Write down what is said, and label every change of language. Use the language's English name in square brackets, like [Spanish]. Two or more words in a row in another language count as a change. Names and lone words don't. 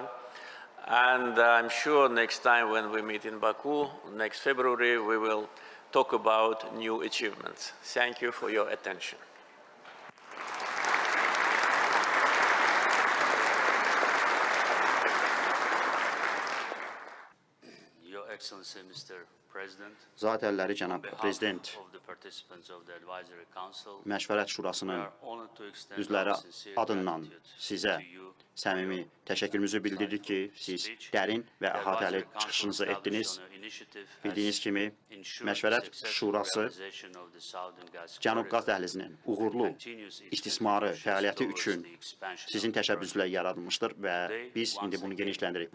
[English] And I'm sure next time when we meet in Baku, next February, we will talk about new achievements. Thank you for your attention. Your Excellency, Mr. President, [Azerbaijani] Zat-əlləri cənab Prezident, Məşvərət Şurasının üzvləri adından sizə səmimi təşəkkürümüzü bildiririk ki, siz dərin və əhatəli çıxışınızı etdiniz. Bildiyiniz kimi, Məşvərət Şurası Cənub qaz dəhlizinin uğurlu istismarı fəaliyyəti üçün sizin təşəbbüslə yaradılmışdır və biz indi bunu genişləndiririk.